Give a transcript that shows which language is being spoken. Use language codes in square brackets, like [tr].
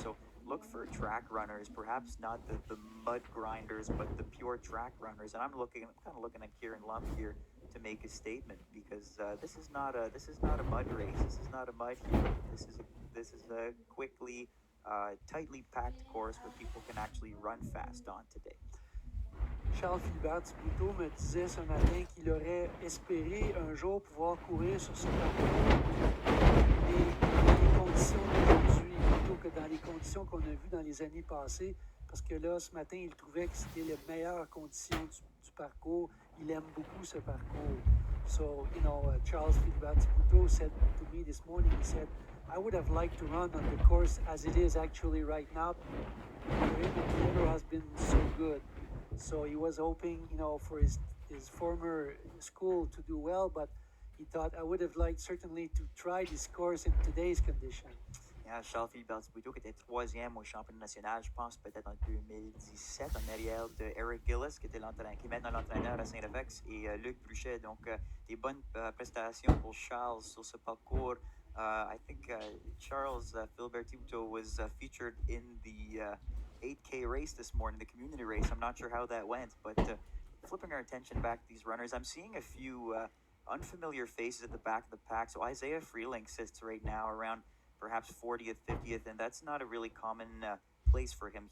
[en] So look for track runners, perhaps not the mud grinders, but the pure track runners. And I'm kind of looking at Kieran Lump here to make a statement because this is not a mud race. This is not a mud heat. This is a quickly, tightly packed course where people can actually run fast on today. [fr] Charles Philibert Thibouteau me disait ce matin qu'il aurait espéré un jour pouvoir courir sur ce parcours dans les conditions d'aujourd'hui plutôt que dans les conditions qu'on a vues dans les années passées. Parce que là, ce matin, il trouvait que c'était les meilleures conditions du parcours. Il aime beaucoup ce parcours. [en] So, Charles Philibert Thibouteau said to me this morning, he said, I would have liked to run on the course as it is actually right now. The weather has been so good. So he was hoping, for his former school to do well, but he thought I would have liked certainly to try this course in today's condition. [fr] Yeah, Charles Philibert Thibouteau qui était troisième au championnat national, je pense peut-être en 2017, en arrière de Eric Gillis, qui est maintenant l'entraîneur à Saint-Félex, et Luc Bruchet. Donc, des bonnes prestations pour Charles sur ce parcours. [en] I think Charles Philibert Thibouteau was featured in the 8K race this morning, the community race. I'm not sure how that went, but flipping our attention back to these runners, I'm seeing a few unfamiliar faces at the back of the pack. So Isaiah Freeling sits right now around perhaps 40th, 50th, and that's not a really common place for him.